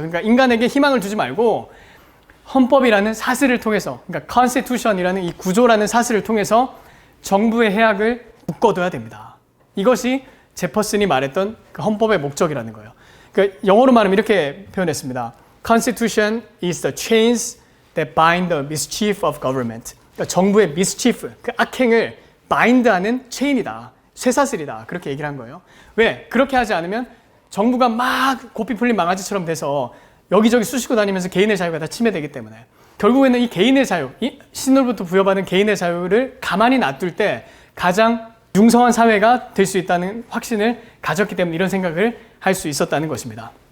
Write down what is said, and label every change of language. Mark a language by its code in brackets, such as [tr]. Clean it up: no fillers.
[ko] 그러니까 인간에게 희망을 두지 말고 헌법이라는 사슬을 통해서, 그러니까 constitution이라는 이 구조라는 사슬을 통해서 정부의 해악을 묶어둬야 됩니다. 이것이 제퍼슨이 말했던 그 헌법의 목적이라는 거예요. 그러니까 영어로 말하면 이렇게 표현했습니다. [en] Constitution is the chains that bind the mischief of government. [ko] 그러니까 정부의 mischief, 그 악행을 bind하는 체인이다. 쇠사슬이다. 그렇게 얘기를 한 거예요. 왜? 그렇게 하지 않으면 정부가 막 고삐 풀린 망아지처럼 돼서 여기저기 쑤시고 다니면서 개인의 자유가 다 침해되기 때문에 결국에는 이 개인의 자유, 이 신으로부터 부여받은 개인의 자유를 가만히 놔둘 때 가장 융성한 사회가 될 수 있다는 확신을 가졌기 때문에 이런 생각을 할 수 있었다는 것입니다.